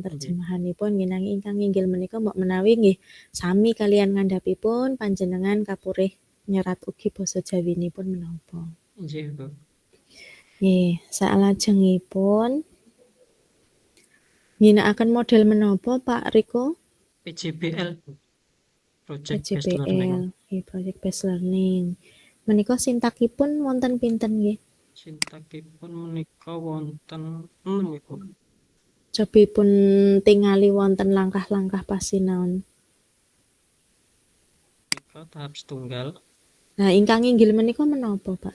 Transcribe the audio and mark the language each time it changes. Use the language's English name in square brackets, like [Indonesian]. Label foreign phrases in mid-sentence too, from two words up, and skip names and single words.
[Javanese] terjemahanipun nggih nanging ingkang inggil menika mbok menawi nggih sami kaliyan ngandhapipun panjenengan kapurih nyerat ugi basa Jawinipun menapa. Nggih, Bu. Nggih, salajengipun ngginakaken model menapa Pak Riko? PJBL, Bu. [English] Project Based [Javanese] PJBL, [English] Learning. [Javanese] nggih [English] project based learning. [Javanese] Menika sintakipun wonten pinten nggih? Sintakipun menika wonten 6 Bu. Cobipun tingali wonten langkah-langkah pasinaon. Menika tahap setunggal. Nah, ingkang inggil menika menapa Pak